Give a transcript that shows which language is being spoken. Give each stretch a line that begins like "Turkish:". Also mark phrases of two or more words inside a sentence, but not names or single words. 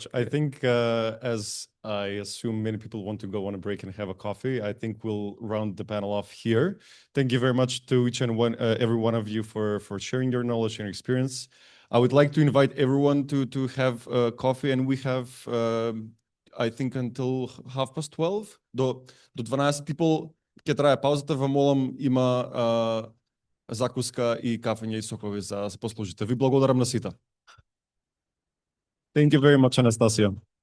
English: I think, as I assume many people want to go on a break and have a coffee, I think we'll round the panel off here. Thank you very much to each and every one of you for sharing your knowledge and experience. I would like to invite everyone to have coffee, and we have, I think, until 12:30.
Macedonian: До 12 ќе трае паузата. Вам молам, има закуска и кафење и сокови за да се послужите. Ви благодарам на сите.
English: Thank you very much, Anastasia.